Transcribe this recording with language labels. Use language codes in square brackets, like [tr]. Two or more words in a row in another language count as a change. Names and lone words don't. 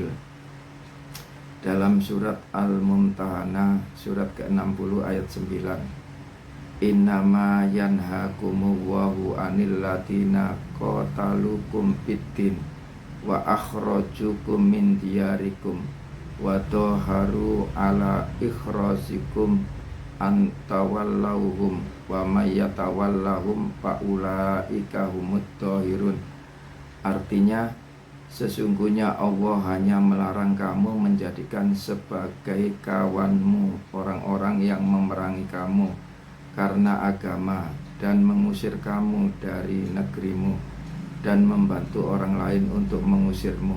[id] Dalam surat Al-Mumtahanah surat ke-60 ayat 9, [ar] إنما ينهاكم الله عن الذين قاتلوكم في الدين وأخرجوكم من دياركم وظاهروا على إخراجكم أن تولوهم ومن يتولهم فأولئك هم الظالمون. [id] Artinya, sesungguhnya Allah hanya melarang kamu menjadikan sebagai kawanmu orang-orang yang memerangi kamu karena agama dan mengusir kamu dari negerimu dan membantu orang lain untuk mengusirmu.